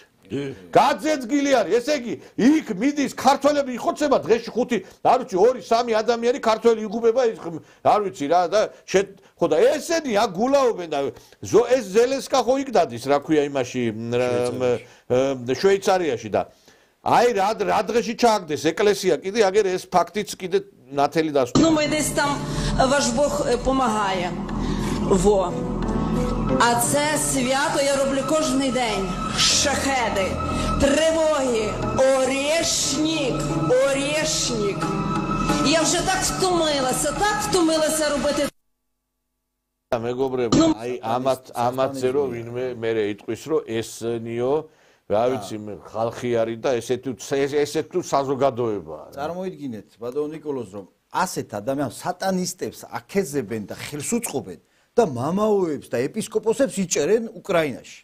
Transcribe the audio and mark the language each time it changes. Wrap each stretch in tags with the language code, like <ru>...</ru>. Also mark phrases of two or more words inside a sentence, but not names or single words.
<ka>გაძეძგილი არის, ესე იგი იქ მიდის ქართველები იხოცება დღეში 5, არ ვიცი 2-3 ადამიანი ქართველი იგუბება ის არ ვიცი რა და ხო და ესენი აგულაობენ და ეს ზელენსკა ხო იქ დადის რა ქვია იმაში შვეიცარიაში და Ай, რა დღეში ჩააგდეს ეკლესია კიდე აგერ ეს ფაქტიც კიდე ნათელი დასვა.</ka> <uk>Ну, ми десь там ваш Бог помагає. Во. А це свято я роблю кожен день. Шахеди, тривоги, орешник. Я вже так втомилася робити.</uk> <ka>მეგობრებო, აი ამათზე რომ ვინმე მე იტყვის რომ ესნიო რა ვიცი ხალხი არის და ესეთ თუ საზოგადოებაა. წარმოიდგინეთ, ბატონო ნიკოლოზ, რომ ასეთ ადამიანს სატანისტებს აქეზებენ და ხელს უწყობენ და მამაოებს და ეპისკოპოსებს იჭერენ უკრაინაში.</ka>